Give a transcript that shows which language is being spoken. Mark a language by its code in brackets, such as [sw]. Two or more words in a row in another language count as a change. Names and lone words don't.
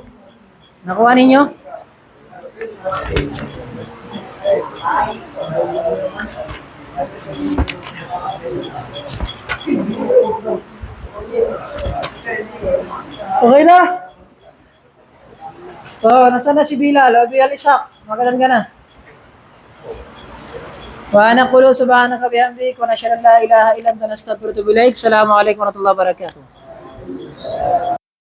[tl] Nakuha ninyo? Okay na? Nasaan na si Bilal? Bilal Ishak, magalan ka na. [ar] وأنا أقول سبحانك بحمدك ونشهد أن لا إله إلا أنت نستغفرك ونتوب إليك. السلام عليكم ورحمة الله وبركاته.